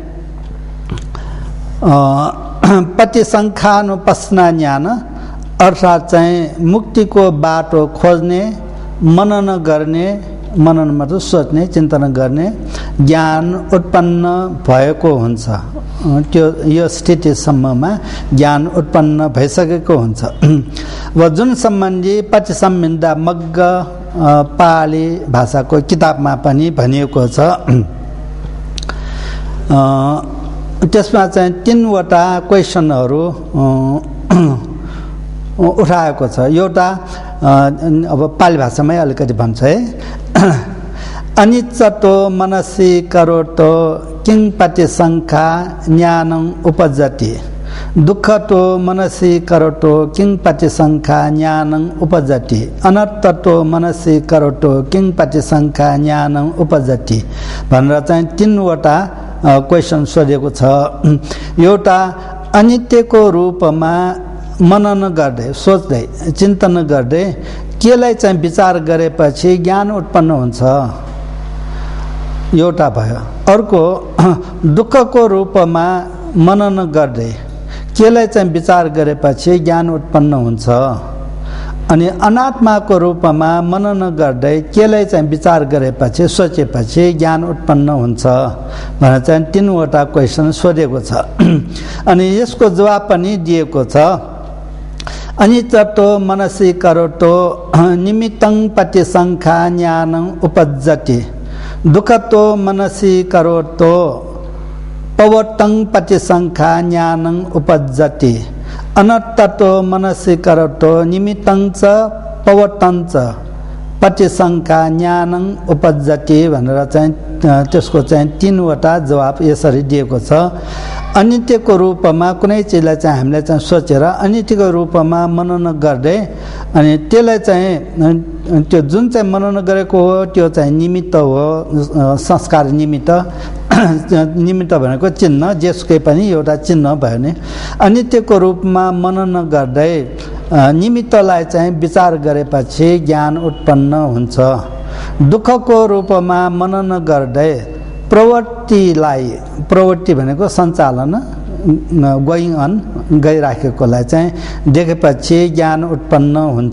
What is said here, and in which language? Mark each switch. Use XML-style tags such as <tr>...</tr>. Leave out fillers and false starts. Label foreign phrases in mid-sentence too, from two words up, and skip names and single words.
<ne>पतिसङ्खानुपस्ना ज्ञान अर्थात् चाहिँ मुक्तिको बाटो खोज्ने मनन गर्ने मनन मतलब सोच्ने चिन्तन गर्ने ज्ञान उत्पन्न भएको हुन्छ त्यो यो स्थितिसम्ममा ज्ञान उत्पन्न भइसकेको हुन्छ अब जुन सम्बन्धी पतिसम्बन्धा मग्ग पाली भाषाको किताबमा पनि भनिएको छ त्यसमा चाहिँ 3वटा क्वेसनहरू उठाएको छ एउटा अब पाली भाषामै अलिकति भन्छ है</ne> <pi>अनिच्चतो मनसि करोतो किं पतिसङ्खा ज्ञानं उपजति दुःखतो मनसि करोतो किं पतिसङ्खा ज्ञानं उपजति अनर्थतो मनसि करोतो किं पतिसङ्खा ज्ञानं उपजति</pi> <ne>भनेर चाहिँ 3वटा क्वेसन सोधेको छ एउटा अनित्यको रूपमा मनन गर्दै सोच्दै चिन्तन गर्दै केलाई चाहिँ विचार गरेपछि ज्ञान उत्पन्न हुन्छ एउटा भयो अर्को दुःखको रूपमा मनन गर्दै केलाई चाहिँ विचार गरेपछि ज्ञान उत्पन्न हुन्छ अनि अनात्माको रूपमा मनन गर्दै केलाई चाहिँ विचार गरेपछि सोचेपछि ज्ञान उत्पन्न हुन्छ भनेर चाहिँ 3वटा क्वेसन सोधेको छ अनि यसको जवाब पनि दिएको छ</ne> <pi>अनिच्चतो मनसि करोतो निमित्तं पतिसङ्खा ज्ञानं उपजति दुःखतो मनसि करोतो पवर्तं पतिसङ्खा ज्ञानं उपजति अनर्थतो मनसि करोतो निमित्तं च पवर्तं च पतिसङ्खा ज्ञानं उपजति</pi> <ne>भनेर चाहिँ त्यसको चाहिँ 3वटा जवाब यसरी दिएको छ अनित्यको रूपमा कुनै चिजलाई चाहिँ हामीले चाहिँ सोचेर अनित्यको रूपमा मनन गर्दै अनि त्यसलाई चाहिँ त्यो जुन चाहिँ मनन गरेको हो त्यो चाहिँ निमित्त हो संस्कार निमित्त निमित्त भनेको चिन्ह जेसुकै पनि एउटा चिन्ह भयो नि अनित्यको रूपमा मनन गर्दै निमित्तलाई चाहिँ विचार गरेपछि ज्ञान उत्पन्न हुन्छ दुःखको रूपमा मनन गर्दै प्रवृत्तिलाई प्रवृत्ति भनेको सञ्चालन</ne> <en>going on</en> <ne>गइराखेकोलाई चाहिँ देखेपछि ज्ञान उत्पन्न हुन्छ।</ne>